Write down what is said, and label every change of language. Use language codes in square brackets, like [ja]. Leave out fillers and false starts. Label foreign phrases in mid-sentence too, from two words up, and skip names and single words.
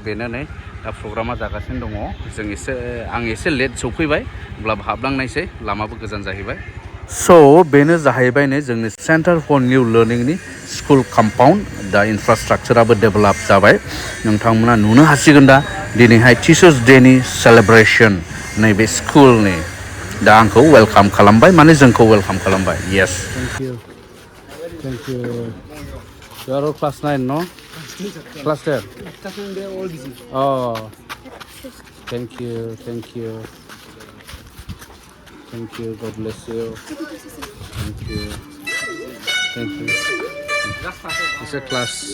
[brx] बेनो नै दा प्रग्रामा जागासिनो दङ आं एसे लेट सौफैबाय अब्लाबो हाबलांनायसै लामाबो गोजान जाहैबाय बेनो जाहैबाय नै जोंनि सेन्टार फर निउ लार्निंनि स्कुल कम्पाउन्ड दा इनफ्रास्ट्राक्चाराबो डेभेलप जाबाय नोंथांमोना नुनो हासिगोन दा दिनैहाय टिचार्स डेनि सेलेब्रेसन नैबे स्कुलनि दा आंखौ वेलकाम खालामबाय माने जोंखौ वेलकाम खालामबाय [en] yes thank you You are all class 9, no? Class 10? Class 9, they are all busy. Oh, thank you. God bless you. Thank you. It's a class.